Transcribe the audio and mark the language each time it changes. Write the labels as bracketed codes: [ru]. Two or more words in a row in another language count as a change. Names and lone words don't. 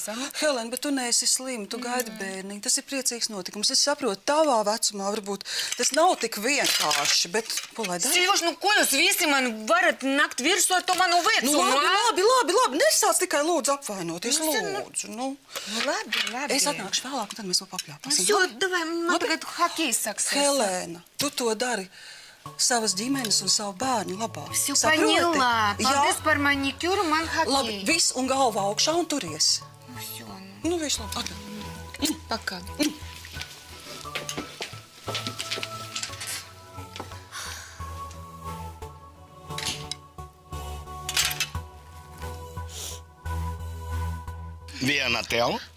[lv] Helen, bet tu neesi slima, tu gaidi bērniņu. Tas ir priecīgs notikums. Es saprotu, tavā vecumā varbūt tas nav tik vienkārši, bet ko lai dara? Silūž, nu, ko jūs visi man varat nakt virsū ar to manu vecumu? Nu, labi. Nesāc tikai lūdzu apvainoties. Lūdzu, nu. Nu, labi. Es atnākšu vēlāk, un tad mēs vēl papļāpāsim. [ru] Всё, давай, [lv] man tagad hokejs sāksies. Helēna, tu to dari savas ģimenes un savu bērnu labā. [ru] Всё [lv] Saproti? [ru] поняла. [lv] Jā, Paldies par manikюru, man hokej. labi, viss un galva augšā un turies. Nu, [ru] всё, ну. [lv] Nu, viss labi. Atdod. [ru] Пока. [lv] Viena tev.